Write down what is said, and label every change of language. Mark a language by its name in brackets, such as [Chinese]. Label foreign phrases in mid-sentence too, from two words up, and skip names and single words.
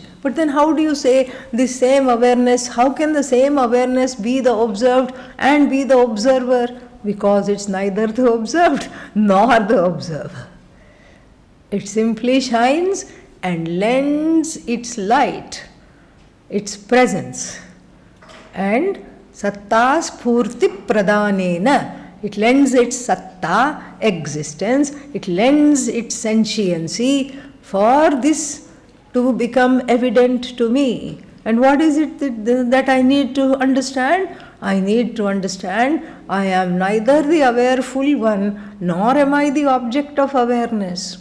[English] But then how do you say this same awareness, how can the same awareness be the observed and be the observer? Because it's neither the observed nor the observer. It simply shines and lends its light, its presence, and [Sanskrit] satta spurti pradanena. [English] It lends its satta, existence, it lends its sentiency for this to become evident to me. And what is it that I need to understand? I need to understand I am neither the awareful one nor am I the object of awareness.